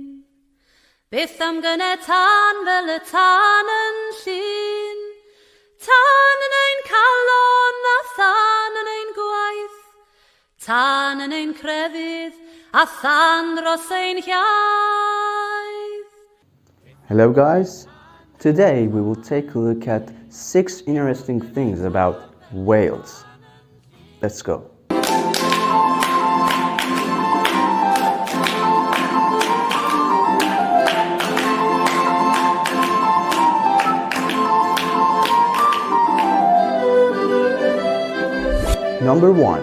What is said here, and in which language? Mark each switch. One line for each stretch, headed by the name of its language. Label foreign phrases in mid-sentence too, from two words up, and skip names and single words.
Welsh: Beth am gynne tan fel y tan yn llun. Tan yn ein calon a than yn ein gwaith. Tan yn ein crefydd a than dros ein hiaith.
English: Hello guys, today we will take a look at 6 interesting things about Wales. Let's go. Number 1.